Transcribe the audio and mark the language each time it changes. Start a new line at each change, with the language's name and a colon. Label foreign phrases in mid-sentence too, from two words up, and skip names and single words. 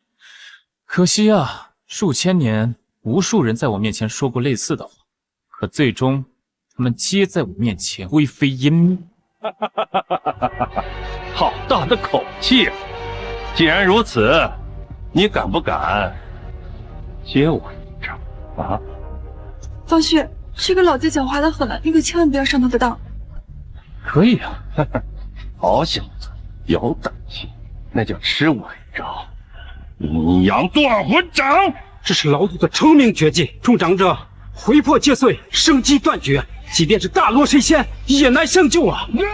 Chinese: 可惜啊，數千年，無數人在我面前說過類似的話，可最終他們皆在我面前灰飛煙滅。好大的口氣啊！既然如此，你敢不敢接我一招啊？方旭，這個老賊狡猾的很，你可千萬不要上他的當。可以啊，好小子，有膽氣，那就吃我一招陰陽斷魂掌。這是老祖的成名絕技，中掌者魂魄皆碎，生機斷絕，即便是大羅神仙也難相救啊！